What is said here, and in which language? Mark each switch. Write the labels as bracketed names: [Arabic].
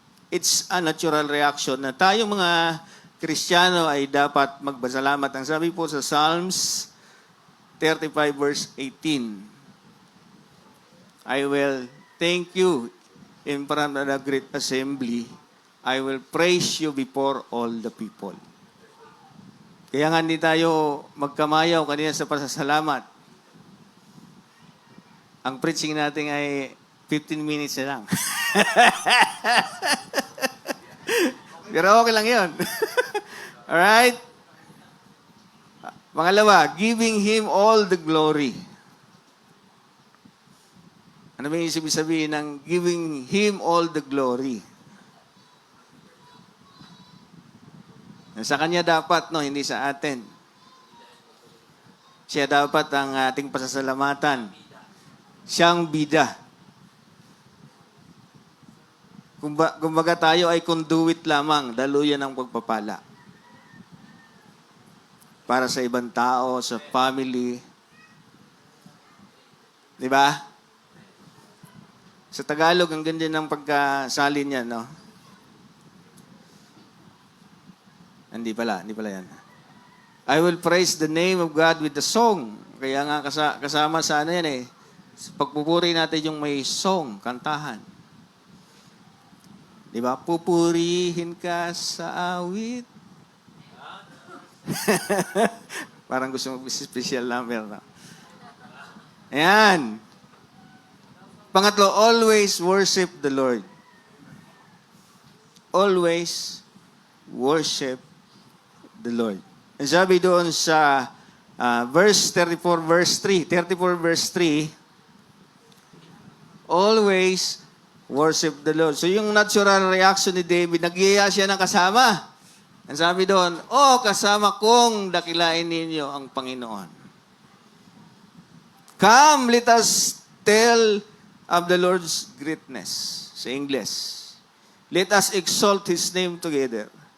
[English] It's a natural reaction [Filipino] na tayong mga Kristiyano ay dapat magpasalamat. Ang sabi po sa [English] Psalms 35 verse 18, I will thank you in front of the great assembly. I will praise you before all the people. [Filipino] Kaya nga hindi tayo magkamayaw kanina sa pasasalamat. Ang preaching natin ay 15 minutes na lang. Pero okay lang yun. Alright? [English] Pangalawa, giving Him all the glory. [Filipino] Ano ba yung ibig sabihin ng [English] giving Him all the glory? [Filipino] Sa Kanya dapat, no, hindi sa atin. Siya dapat ang ating pasasalamatan. Siyang bida. Kumbaga tayo ay conduit lamang, daluyan ng pagpapala. Para sa ibang tao, sa family. Di ba? Sa Tagalog, ang ganda ng pagkasalin niya, no? Hindi pala yan. [English] I will praise the name of God with the song. [Filipino] Kaya nga kasama sa ano yan eh. Pagpupuri natin yung may song, kantahan. Di ba? Pupurihin ka sa awit. Parang gusto mo special number, no? Ayan. [English] Pangatlo, always worship the Lord. Always worship the Lord. [Filipino] And sabi doon sa verse 34, verse 3. [English] 34, verse 3, always worship the Lord. [Filipino] So yung natural reaction ni David, nagyaya siya ng kasama. Ang sabi doon, kasama kong dakilain ninyo ang Panginoon. [English] Come, let us tell of the Lord's greatness. [Filipino] Sa [English] English. Let us exalt His name together.